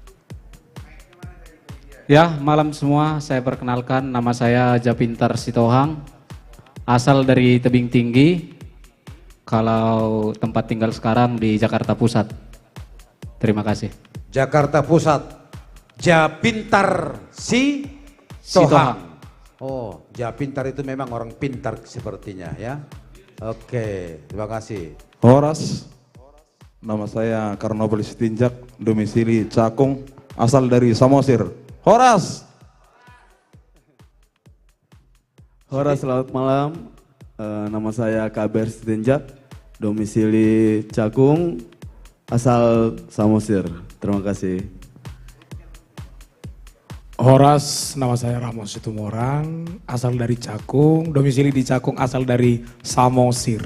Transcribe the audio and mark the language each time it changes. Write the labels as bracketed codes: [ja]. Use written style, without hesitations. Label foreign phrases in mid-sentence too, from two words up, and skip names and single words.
[id] Ya, malam semua. Saya perkenalkan, nama saya Japintar Sitohang, asal dari Tebing Tinggi. Kalau tempat tinggal sekarang di Jakarta Pusat. Terima kasih. Jakarta Pusat. Japintar Sitohang. Sitohang. Oh, Japintar itu memang orang pintar sepertinya ya. Oke, terima kasih. Horas, nama saya Karnobel Sitinjak, domisili Cakung, asal dari Samosir. Horas. Horas, selamat malam. Nama saya Kaber Sitinjak, domisili Cakung, asal Samosir. Terima kasih. Horas, nama saya Ramos Situmorang, asal dari Cakung, domisili di Cakung, asal dari Samosir.